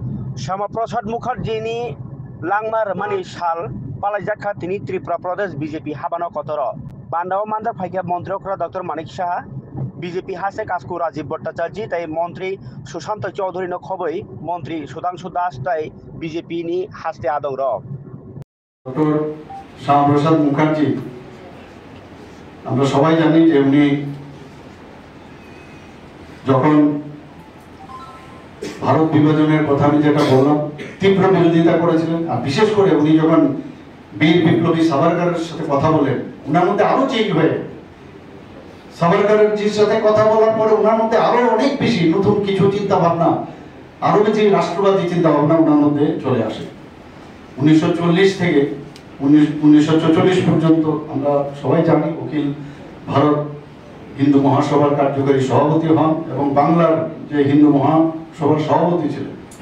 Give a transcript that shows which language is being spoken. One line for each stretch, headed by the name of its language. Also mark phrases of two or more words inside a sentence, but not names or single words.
Kok Borok: শ্যামাপ্রসাদ মুখার্जीनि लांमार मानि साल पालाइजाखा तिनि त्रिपुरा प्रदेश बीजेपी हाबानो कतर बान्दाव मान्दार फाइका मन्त्रीक्रा डॉक्टर मानिक साहा बीजेपी हासे कास्कु राजीव भट्टाचार्य ताई मंत्री सुशांत चौधरी न खबै मंत्री सुधांशु दास ताई बीजेपी नि हास्ते आदौ र
Bangla: ডক্টর শ্যামাপ্রসাদ মুখার্জি আমরা সবাই জানি যে উনি যখন ভারত বিভাজনের কথা আমি যেটা বললাম তীব্র বিরোধিতা করেছিলেন আর বিশেষ করে উনি যখন বীর বিপ্লবী সাভারকারের সাথে কথা বলেন ওনার মধ্যে আরো চেঞ্জ হয়ে সাভারকারের সাথে কথা বলার পরে ওনার মধ্যে আরো অনেক বেশি নতুন কিছু চিন্তা ভাবনা আরো বেশি রাষ্ট্রবাদী চিন্তা ভাবনা ওনার মধ্যে চলে আসে 1940 থেকে 1944 পর্যন্ত আমরা সবাই জানি উকিল ভারত হিন্দু মহাসভার কার্যকরী সভাপতি হন এবং বাংলার যে হিন্দু মহাসভার সভাপতি ছিলেন